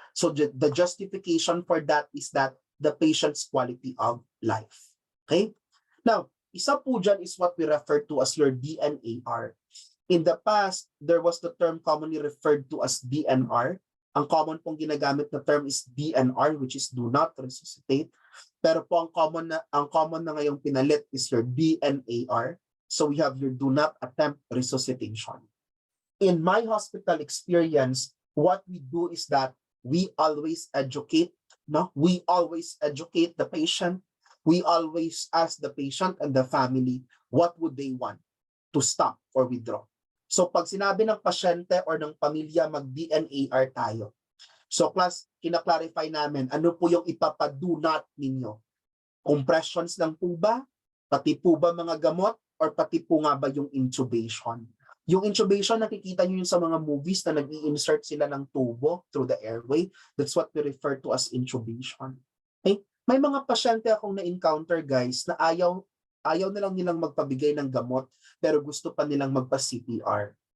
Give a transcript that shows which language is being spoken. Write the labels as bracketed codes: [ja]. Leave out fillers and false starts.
[en] So the justification for that is that the patient's quality of life. Okay? Now, [tl] isa po dyan [en] is what we refer to as your DNAR. In the past, there was the term commonly referred to as DNR. [tl] Ang common pong ginagamit na term is DNR, [en] which is do not resuscitate. [tl] Pero po ang common na ngayong pinalit is your DNAR. [en] So we have your do not attempt resuscitation. In my hospital experience, what we do is that we always educate, no? We always educate the patient. We always ask the patient and the family what would they want to stop or withdraw. [tl] So pag sinabi ng pasyente or ng pamilya mag-DNAR tayo. So class, kina-clarify namin ano po yung ipapa-do not ninyo. Compressions lang po ba? Pati po ba mga gamot? or pati po nga ba yung intubation? Yung intubation, nakikita nyo yun sa mga movies na nag-i-insert sila ng tubo through the airway. [en] That's what we refer to as intubation. Okay? [tl] May mga pasyente akong na-encounter, guys, na ayaw na lang nilang magpabigay ng gamot pero gusto pa nilang magpa-CPR.